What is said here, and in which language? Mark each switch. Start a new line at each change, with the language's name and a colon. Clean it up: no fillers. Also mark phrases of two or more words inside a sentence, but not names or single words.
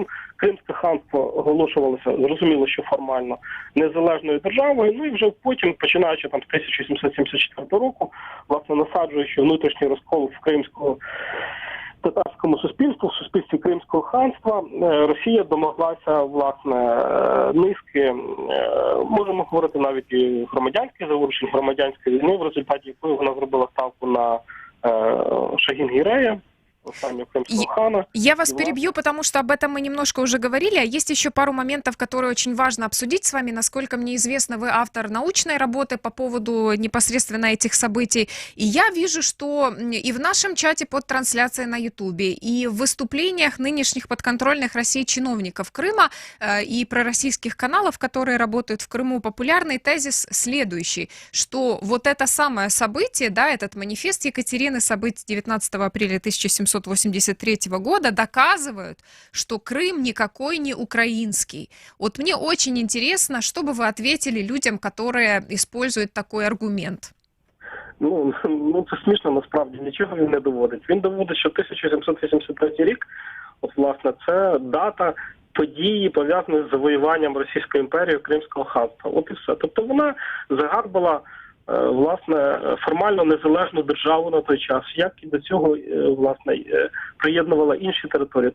Ukrainian: Кримське ханство оголошувалося, зрозуміло, що формально незалежною державою, і вже потім, починаючи з 1774 року, власне, насаджуючи внутрішній розкол в кримсько-татарському суспільстві, в суспільстві Кримського ханства, Росія домоглася, власне, низки, можемо говорити навіть і громадянських заворушень, громадянської війни, в результаті якої вона зробила ставку на Шагін-Гірея, останнього кримського хана.
Russian: Я вас перебью, потому что об этом мы немножко уже говорили, а есть еще пару моментов, которые очень важно обсудить с вами. Насколько мне известно, вы автор научной работы по поводу непосредственно этих событий. И я вижу, что и в нашем чате под трансляцией на Ютубе, и в выступлениях нынешних подконтрольных России чиновников Крыма и пророссийских каналов, которые работают в Крыму, популярный тезис следующий, что вот это самое событие, да, этот манифест Екатерины, событий 19 апреля 1783 года доказывают, что Крым никакой не украинский. Вот мне очень интересно, что бы вы ответили людям, которые используют такой аргумент.
Ukrainian: Ну, це смішно, насправді, нічого він не доводить. Він доводить, що 1783 рік, от, власне, це дата події, пов'язані з завоюванням Російської імперії Кримського ханства. От і все. Тобто вона загарбала, власне, формально незалежну державу на той час, як і до цього, власне, приєднувала інші території.